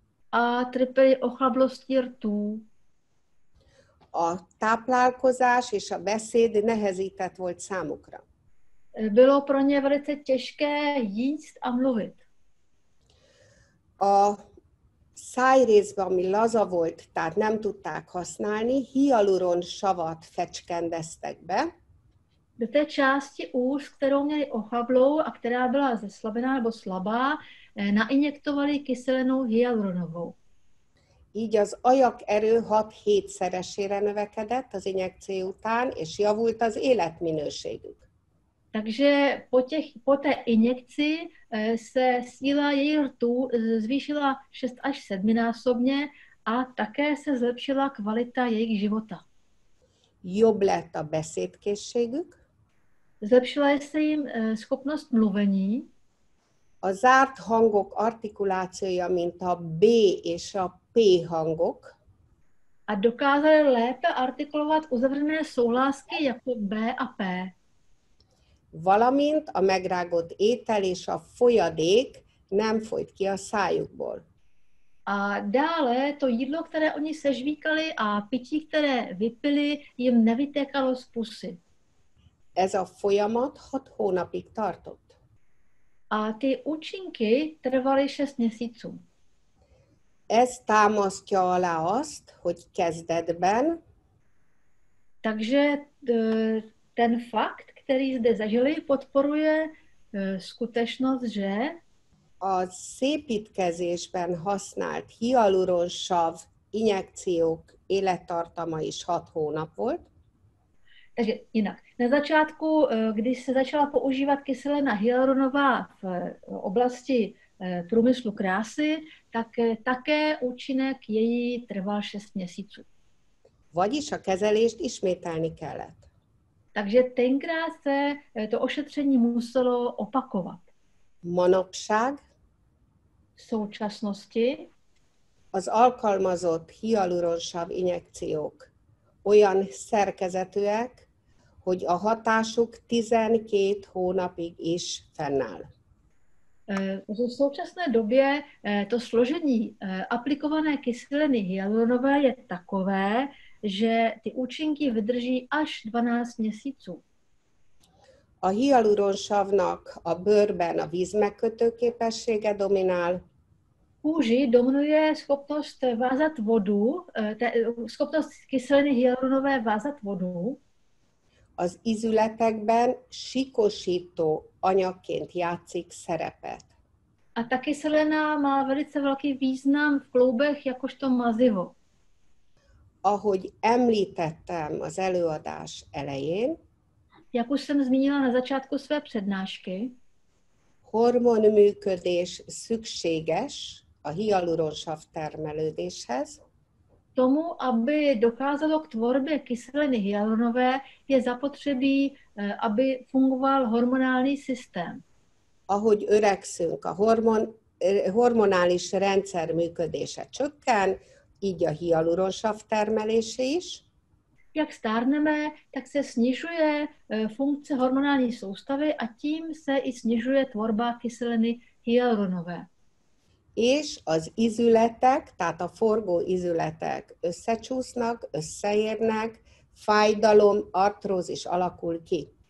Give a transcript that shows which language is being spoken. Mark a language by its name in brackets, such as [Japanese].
[Czech] A trpěli ochlablostí rtů. [Hungarian] A táplálkozás és a beszéd nehezített volt számukra. [Czech] Bylo pro ně velice těžké jíst a mluvit. [Hungarian] A szájrészben, ami laza volt, tehát nem tudták használni, hialuronsavat fecskendeztek be, [Czech] Do té části úst, kterou měli ochablou a která byla zeslabená nebo slabá, nainjektovali kyselinu hyaluronovou. [Hungarian] így az ajak erő 6-7-szeresére növekedett az injekció után, és javult az életminőségük. [Czech] Takže po té injekci se síla její rtu zvýšila 6 až 7násobně a také se zlepšila kvalita jejich života. [Hungarian] Jobb lett a beszédkészségük, [Czech] Zlepšila se jim schopnost mluvení, [Hungarian] a zárt hangok artikulációja, mint a B és a P hangok, [Czech] a dokázali lépe artikulovat uzavřené souhlásky jako B a P. [Hungarian] valamint a megrágott étel és a folyadék nem folyt ki a szájukból. [Czech] A dále to jídlo, které oni sežvíkali a pití, které vypili, jim nevytékalo z pusy. [Hungarian] Ez a folyamat 6 hónapig tartott. [Czech] A ty účinky trvaly 6 měsíců. [Hungarian] Ez támasztja alá azt, hogy kezdetben [Czech] Takže ten fakt, který zde zažili, podporuje skutečnost, že [Hungarian] a szépítkezésben használt hialuronsav injekciók élettartama is 6 hónap volt. [Czech] Takže jinak. Na začátku, když se začala používat kyselina hyaluronová v oblasti průmyslu krásy, tak také účinek její trval 6 měsíců. [Hungarian] Vagyis a kezelést ismételni kellett. [Czech] Takže tenkrát se to ošetření muselo opakovat. [Hungarian] Manapság [Czech] V současnosti [Hungarian] az alkalmazott hialuronsav injekciók olyan szerkezetűek, hogy a hatásuk 12 hónapig is fennáll. [Czech] v současné době to složení aplikované kyseliny hyaluronové je takové, že ty účinky vydrží až 12 měsíců. [Hungarian] A hialuronsavnak a bőrben a vízmegkötő képessége dominál, [Czech] Kůži dominuje schopnost vázat vodu, schopnost kyseliny hyaluronové vázat vodu. [Hungarian] az izületekben sikosító anyagként játszik szerepet. [Czech] A ta kyselina má velice velký význam v kloubech jakožto mazivo. [Hungarian] Ahogy említettem az előadás elején, [Czech] Jak už jsem zmínila na začátku své přednášky, [Hungarian] hormonműködés szükséges a hialuronsav termelődéshez, [Czech] tomu, aby dokázalo k tvorbě kyseliny hyaluronové, je zapotřebí, aby fungoval hormonální systém. [Hungarian] ahogy öregszünk, a hormonális rendszer működése csökken, így a hialuronsav termelése is, [Czech] Jak stárneme, tak se snižuje funkce hormonální soustavy a tím se i snižuje tvorba kyseliny hyaluronové. [Hungarian] és az izületek, tehát a forgó izületek összecsúsznak, összeérnek, fájdalom, artrózis alakul ki.